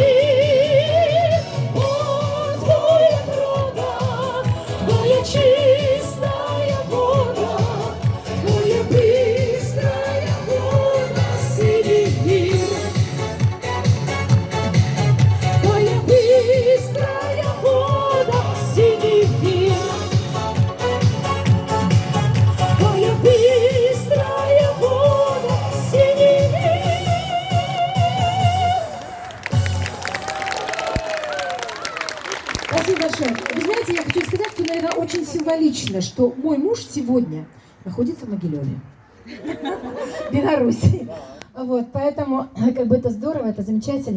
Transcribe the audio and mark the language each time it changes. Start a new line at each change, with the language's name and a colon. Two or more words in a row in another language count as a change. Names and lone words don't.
Ukrainian: Бо твоя врода, моя чистая вода, моя бистрая вода синіх гір. Твоя бистрая вода синіх гір. Твоя бистрая вода синіх гір.
Russian: Спасибо большое. Вы знаете, я хочу сказать, что, наверное, очень символично, что мой муж сегодня находится в Могилеве, Беларуси. Вот, поэтому, как бы это здорово, это замечательно.